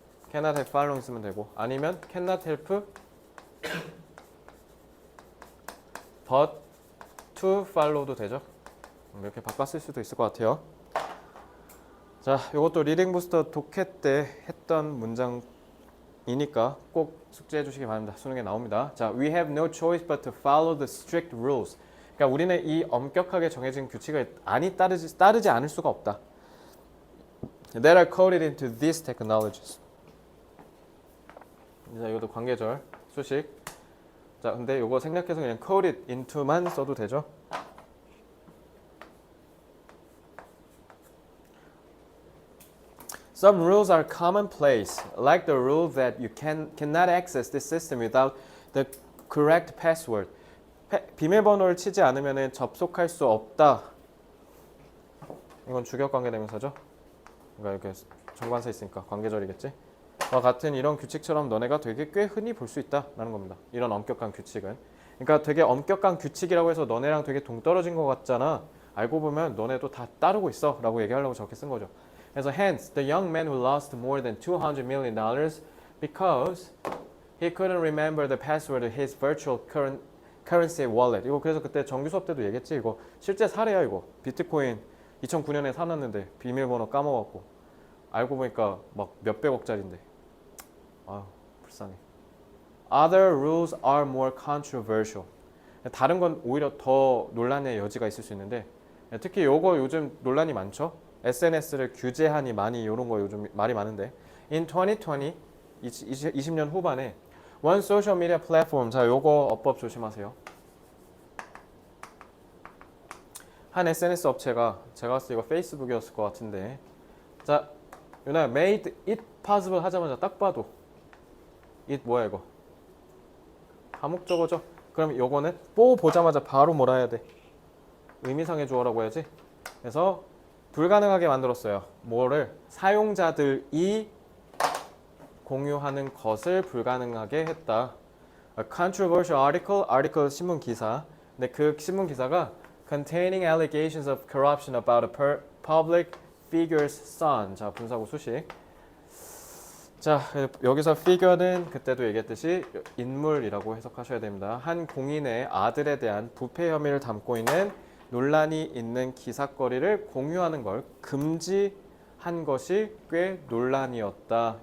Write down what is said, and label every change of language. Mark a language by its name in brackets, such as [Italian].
[English] cannot help following [Korean] 쓰면 되고 아니면 [English] cannot help but to follow도 되죠. [Korean] 이렇게 바꿔 쓸 수도 있을 것 같아요. 자, 이것도 리딩 부스터 독해 때 했던 문장이니까 꼭 숙지해 주시기 바랍니다. 수능에 나옵니다. [English] 자, we have no choice but to follow the strict rules. [Korean] 그러니까 우리는 이 엄격하게 정해진 규칙을 따르지 않을 수가 없다. [English] That are coded into these technologies. [Korean] 자, 이것도 관계절 수식. 자, 근데 이거 생략해서 그냥 coded into만 써도 되죠. [English] Some rules are commonplace, like the rule that you cannot access this system without the correct password. [Korean] 비밀번호를 치지 않으면 접속할 수 없다. 이건 주격관계대명사죠. 그러니까 이렇게 정관사 있으니까 관계절이겠지. 와 같은 이런 규칙처럼 너네가 되게 꽤 흔히 볼 수 있다라는 겁니다. 이런 엄격한 규칙은. 그러니까 되게 엄격한 규칙이라고 해서 너네랑 되게 동떨어진 것 같잖아. 알고 보면 너네도 다 따르고 있어 라고 얘기하려고 저렇게 쓴 거죠. [English] 그래서 hence the young man who lost more than $200 million because he couldn't remember the password to his virtual currency wallet. [Korean] 이거 그래서 그때 정규 수업 때도 얘기했지. 이거 실제 사례야 이거. 비트코인 2009년에 사놨는데 비밀번호 까먹었고 알고 보니까 막 몇백억짜리인데. 아유 불쌍해. [English] Other rules are more controversial. [Korean] 다른 건 오히려 더 논란의 여지가 있을 수 있는데 특히 요거 요즘 논란이 많죠. SNS를 규제하니 많이 이런 거 요즘 말이 많은데 In 2020, 20년 후반에 [English] One social media platform, [Korean] 자 요거 어법 조심하세요. 한 SNS 업체가 제가 봤을 때 이거 페이스북이었을 것 같은데 자 유나 [English] made it possible [Korean] 하자마자 딱 봐도 it 뭐야 이거 다목적어죠. 그럼 요거는 보자마자 바로 뭐라 해야 돼? 의미상의 주어라고 해야지. 그래서 불가능하게 만들었어요. 뭐를? 사용자들이 공유하는 것을 불가능하게 했다. [English] A controversial article [Korean] 신문 기사. 근데 그 신문 기사가 [English] containing allegations of corruption about a public figure's son. [Korean] 자, 분사구 수식. 자, 여기서 figure는 그때도 얘기했듯이 인물이라고 해석하셔야 됩니다. 한 공인의 아들에 대한 부패 혐의를 담고 있는 논란이 있는 기사거리를 공유하는 걸 금지한 것이 꽤 논란이었다.